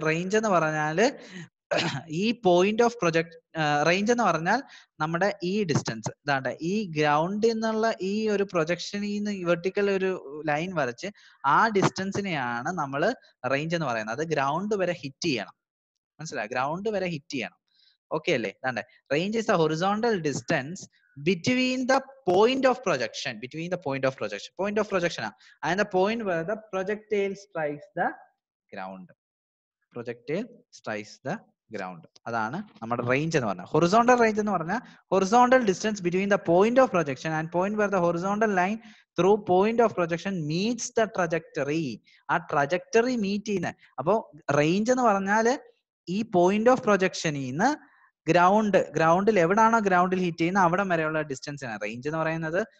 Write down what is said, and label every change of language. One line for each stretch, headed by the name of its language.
Malayalam: Range എന്ന് പറഞ്ഞാൽ ഈ പോയിന്റ് ഓഫ് പ്രൊജക്ട്, റേഞ്ച് എന്ന് പറഞ്ഞാൽ നമ്മുടെ ഈ ഡിസ്റ്റൻസ് ഇതാണ്ട് ഈ ഗ്രൗണ്ടിൽ നിന്നുള്ള ഈ ഒരു പ്രൊജക്ഷനിൽ നിന്ന് വെർട്ടിക്കൽ ഒരു ലൈൻ വരച്ച് ആ ഡിസ്റ്റൻസിനെയാണ് നമ്മൾ റേഞ്ച് എന്ന് പറയുന്നത്. അത് ഗ്രൗണ്ട് വരെ ഹിറ്റ് ചെയ്യണം. മനസ്സിലായി? ഗ്രൗണ്ട് വരെ ഹിറ്റ് ചെയ്യണം. ഓക്കെ അല്ലേ?
English: ഇതാണ്ട് range is the horizontal distance between the point of projection, point of projection and the point where the projectile strikes the ground. Projectile strikes the ground.
Malayalam: അതാണ് നമ്മുടെ range എന്ന് പറഞ്ഞാൽ.
English: horizontal range
Malayalam: എന്ന് പറഞ്ഞാൽ
English: Horizontal distance between the point of projection and point where the horizontal line through point of projection meets the trajectory.
Malayalam: ആ trajectory meet ചെയ്യുന്ന. അപ്പോൾ range എന്ന് പറഞ്ഞാൽ ഈ പോയിന്റ് ഓഫ് പ്രൊജക്ഷനിൽ നിന്ന് ഗ്രൗണ്ടിൽ എവിടാണോ ഗ്രൗണ്ടിൽ ഹിറ്റ് ചെയ്യുന്ന അവിടം വരെയുള്ള ഡിസ്റ്റൻസിനാണ് റേഞ്ച് എന്ന് പറയുന്നത്.